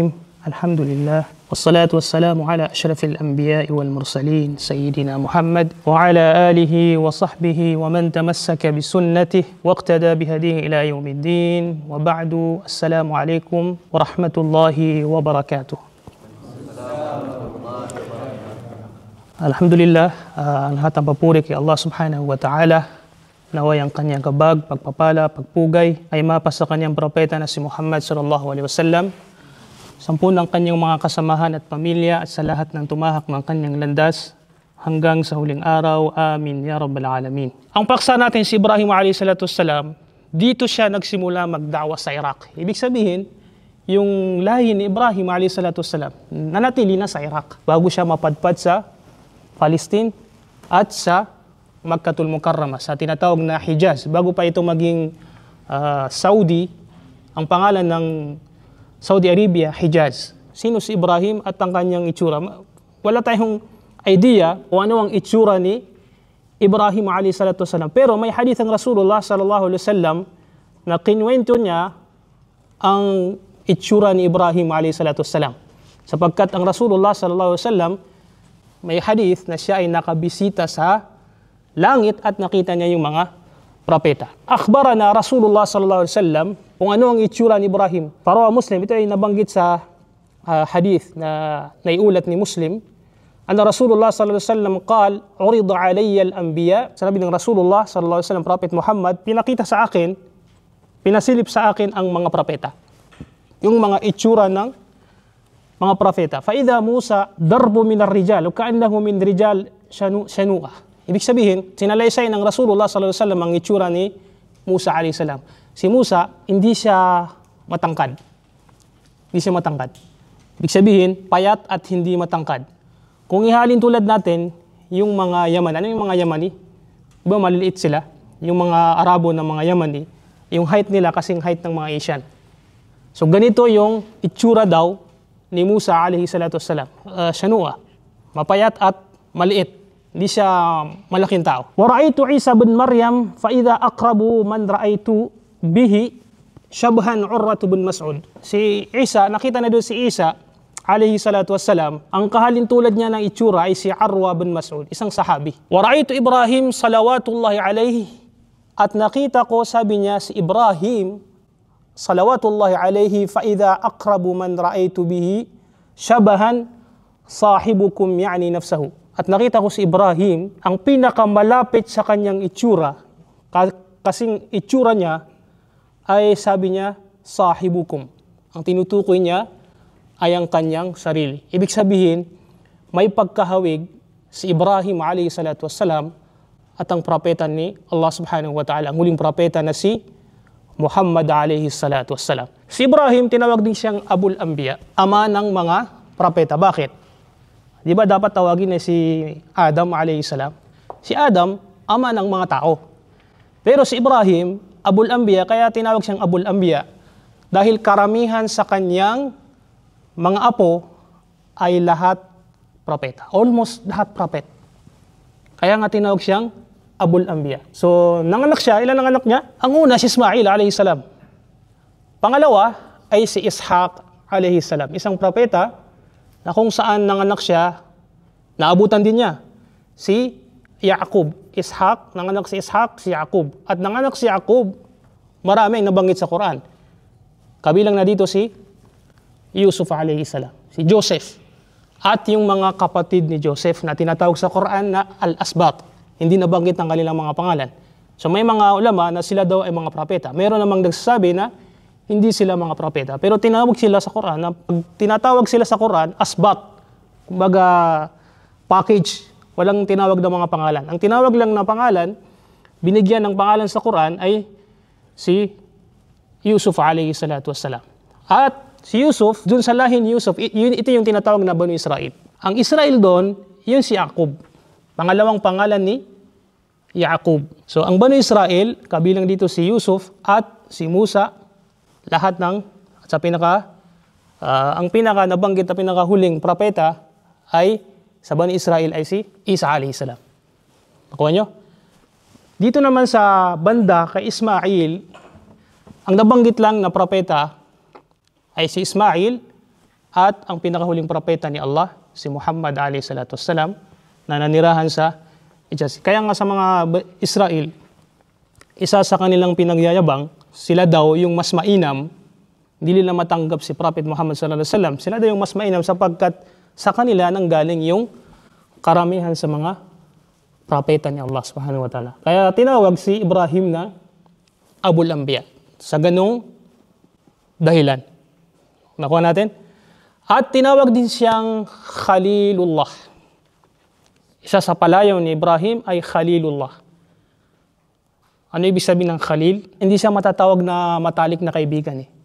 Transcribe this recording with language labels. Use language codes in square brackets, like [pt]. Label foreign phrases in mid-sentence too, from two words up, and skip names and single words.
[ar] الحمد لله والصلاة والسلام على أشرف الأنبياء والمرسلين سيدنا محمد وعلى آله وصحبه ومن تمسك بسنته واقتدى بهديه إلى يوم الدين. وبعد، السلام عليكم ورحمة الله وبركاته. [tl] Alhamdulillah, ang lahat ng papuri kay Allah [ar] سبحانه وتعالى. [tl] Naway ang kanyang kabag, pagpapala, pagpugay ay mapa sa kanyang propeta na si Muhammad [ar] صلى الله عليه وسلم, [tl] sampu ng kanyang mga kasamahan at pamilya at sa lahat ng tumahak ng kanyang landas hanggang sa huling araw. [ar] آمين يا رب العالمين. [tl] Ang paksa natin si Ibrahim [ar] عليه الصلاة والسلام, [tl] dito siya nagsimula magdawa sa Iraq. Ibig sabihin, yung lahi ni Ibrahim [ar] عليه الصلاة والسلام [tl] nanatili na sa Iraq bago siya mapadpad sa Palestine at sa Makkatul Mukarramah, sa tinatawag na Hijaz. Bago pa ito maging Saudi, ang pangalan ng Saudi Arabia, Hijaz. Sino si Ibrahim at ang kanyang itsura? Wala tayong idea kung ano ang itsura ni Ibrahim [ar] عليه الصلاة والسلام. [tl] Pero may hadith ang Rasulullah [ar] صلى الله عليه وسلم [tl] na kinwento niya ang itsura ni Ibrahim [ar] عليه الصلاة والسلام. [tl] Sapagkat ang Rasulullah [ar] صلى الله عليه وسلم, [tl] may hadith na siya ay nakabisita sa langit at nakita niya yung mga propeta. [ar] أخبرنا رسول الله صلى الله عليه وسلم [tl] kung ano ang itsura ni Ibrahim. Para Muslim, ito ay nabanggit sa hadith na naiulat ni Muslim. [ar] أن رسول الله صلى الله عليه وسلم قال عرضت علي الأنبياء. [tl] Sabi ng Rasulullah [ar] صلى الله عليه وسلم, [tl] Prophet Muhammad, pinakita sa akin, pinasilip sa akin ang mga propeta. Yung mga itsura ng mga propeta. [ar] فإذا موسى ضرب من الرجال كأنه من رجال شنوءة. [tl] Ibig sabihin, sinalaysay ng Rasulullah [ar] صلى الله عليه وسلم [tl] ang itsura ni Musa [ar] عليه السلام. [tl] Si Musa, hindi siya matangkad. Hindi siya matangkad. Ibig sabihin, payat at hindi matangkad. Kung ihalin tulad natin, yung mga Yaman, ano yung mga Yamani? Diba maliliit sila? Yung mga Arabo na mga Yamani, yung height nila kasing height ng mga Asian. So ganito yung itsura daw ni Musa [ar] عليه الصلاة والسلام. [tl] Shanua, mapayat at maliit. Hindi siya malaking tao. [ar] ورأيت عيسى بن مريم فإذا أقرب من رأيت به شبها عروة بن مسعود. [tl] Si Isa, nakita na doon si Isa [ar] عليه الصلاة والسلام, [tl] ang kahalintulad niya ng itsura ay si Urwah bin Mas'ud, isang sahabi. [ar] ورأيت إبراهيم صلوات الله عليه, [tl] at nakita ko, sabi niya, si Ibrahim [ar] صلوات الله عليه فإذا أقرب من رأيت به شبها صاحبكم يعني نفسه. [tl] At nakita ko si Ibrahim, ang pinakamalapit sa kanyang itsura, kasing itsura niya ay, sabi niya, sahibukum. Ang tinutukoy niya ay ang kanyang sarili. Ibig sabihin, may pagkahawig si Ibrahim [ar] عليه الصلاة والسلام [tl] at ang propeta ni Allah [ar] سبحانه وتعالى, [tl] ang huling propeta na si Muhammad [ar] عليه الصلاة والسلام. [tl] Si Ibrahim, tinawag din siyang [ar] أبو الأنبياء, [tl] ama ng mga propeta. Bakit? Di ba dapat tawagin na si Adam [ar] عليه السلام? [tl] Si Adam, ama ng mga tao. Pero si Ibrahim, [ar] أبو الأنبياء, [tl] kaya tinawag siyang [ar] أبو الأنبياء [tl] dahil karamihan sa kanyang mga apo ay lahat propeta. Almost lahat propet. Kaya nga tinawag siyang [ar] أبو الأنبياء. [tl] So, nanganak siya. Ilan ang anak niya? Ang una, si Ismail [ar] عليه السلام. [tl] Pangalawa ay si Ishaq [ar] عليه السلام, [tl] isang propeta na kung saan nanganak siya, naabutan din niya si Yaqub. Ishaq, nanganak si Ishaq, si Yaqub. At nanganak si Yaqub, marami ang nabanggit sa Quran. Kabilang na dito si Yusuf [ar] عليه السلام, [tl] si Joseph. At yung mga kapatid ni Joseph na tinatawag sa Quran na Al-Asbat. Hindi nabanggit ng kanilang mga pangalan. So may mga ulama na sila daw ay mga propeta. Meron namang nagsasabi na hindi sila mga propeta. Pero tinawag sila sa Quran, na pag tinatawag sila sa Quran, asbat, kumbaga package, walang tinawag na mga pangalan. Ang tinawag lang na pangalan, binigyan ng pangalan sa Quran ay si Yusuf [ar] عليه الصلاة والسلام. [tl] At si Yusuf, dun sa lahi ni Yusuf, ito yung tinatawag na Banu Israel. Ang Israel doon, yun si Yaqub. Pangalawang pangalan ni Yaqub. So ang Banu Israel, kabilang dito si Yusuf at si Musa, lahat ng, sa ang pinaka nabanggit na pinakahuling propeta ay sa Bani Israel ay si Isa [ar] عليه السلام. [tl] Nakuha nyo? Dito naman sa banda kay Ismail, Ang nabanggit lang na propeta ay si Ismail at ang pinakahuling propeta ni Allah, si Muhammad [ar] عليه الصلاة والسلام, [tl] na nanirahan sa Hijaz. Kaya nga sa mga Israel, isa sa kanilang pinagyayabang, sila daw yung mas mainam, hindi nila matanggap si Prophet Muhammad [ar] صلى الله عليه وسلم. [tl] Sila daw yung mas mainam sapagkat sa kanila nanggaling yung karamihan sa mga propeta ni Allah [ar] سبحانه وتعالى. [tl] Kaya tinawag si Ibrahim na [ar] أبو الأنبياء [tl] sa ganung dahilan. Nakuha natin? At tinawag din siyang Khalilullah. Isa sa palayaw ni Ibrahim ay Khalilullah. Ano ibig sabihin ng Khalil? Hindi siya matatawag na matalik na kaibigan eh.